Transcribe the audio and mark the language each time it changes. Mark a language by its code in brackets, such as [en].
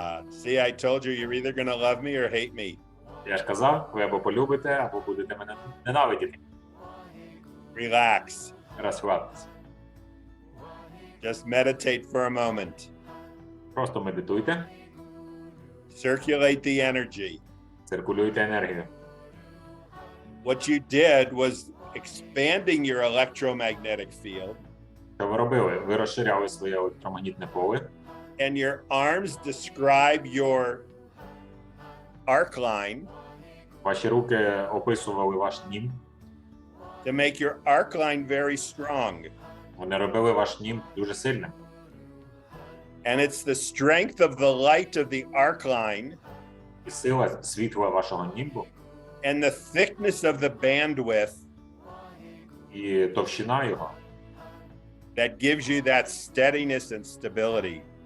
[en] See, I told you, you're either going to love me or hate me. [uk] Я ж казав, ви або полюбите, або будете мене ненавидіти. [en] Relax. [uk] Розслабтесь. [en] Just meditate for a moment. [uk] Просто медитуйте, [en] Circulate the energy. [uk] циркулюйте енергію. [en] What you did was expanding your electromagnetic field, [uk] Що ви робили? Ви розширяли своє електромагнітне поле, [en] and your arms describe your arc line [uk] ваші руки описували ваш нім, [en] to make your arc line very strong. [uk] вони робили ваш нім дуже сильним. [en] And it's the strength of the light of the arc line [uk] І сила світла вашого німбу, [en] and the thickness of the bandwidth [uk] і товщина його, [en] that gives you that steadiness and stability.